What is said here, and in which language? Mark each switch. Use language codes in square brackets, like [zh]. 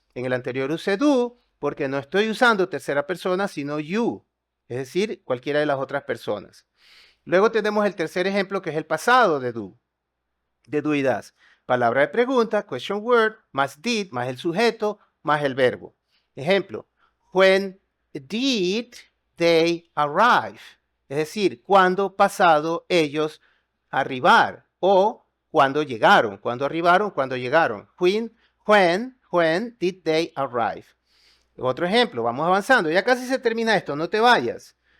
[es] En el anterior usé do porque no estoy usando tercera persona, sino you. Es decir, cualquiera de las otras personas. Luego tenemos el tercer ejemplo, que es el pasado de do y does. Palabra de pregunta, question word, más did, más el sujeto, más el verbo. [en] Ejemplo, when did they arrive? [es] Es decir, ¿cuándo pasado ellos arribar? O ¿cuándo llegaron? ¿Cuándo arribaron? ¿Cuándo llegaron? [en] When did they arrive? [es] Otro ejemplo, vamos avanzando. Ya casi se termina esto, no te vayas.